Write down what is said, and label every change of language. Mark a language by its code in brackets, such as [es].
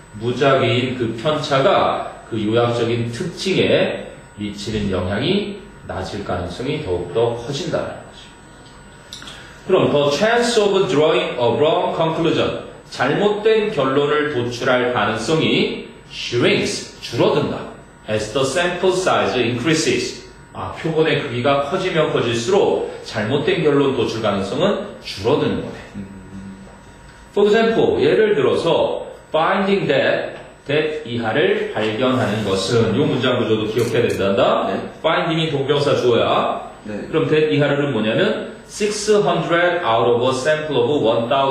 [ko] 무작위인 그 편차가 그 요약적인 특징에 미치는 영향이 낮을 가능성이 더욱더 커진다는 거죠. 그럼 [en] the chance of drawing a wrong conclusion, [ko] 잘못된 결론을 도출할 가능성이 [en] shrinks, [ko] 줄어든다. [en] as the sample size increases. [ko] 표본의 크기가 커지면 커질수록 잘못된 결론 도출 가능성은 줄어드는 거네. [en] For example, [ko] 예를 들어서 [en] finding that [ko] 이하를 발견하는 것은 이 문장 구조도 기억해야 된단다. 네. finding이 동명사 주어야. 네. 그럼 [en] that [ko] 이하를 뭐냐면 [en] 600 out of a sample of 1000